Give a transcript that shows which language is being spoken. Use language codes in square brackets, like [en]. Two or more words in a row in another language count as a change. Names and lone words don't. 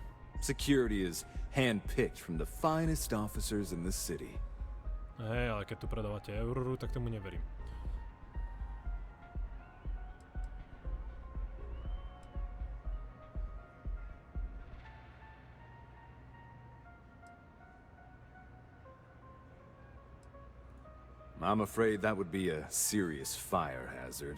[en] Security is hand-picked from the finest officers in the city. [sk] Hej, ale keď tu predávate Auroru, tak tomu neverím. [en] I'm afraid that would be a serious fire hazard.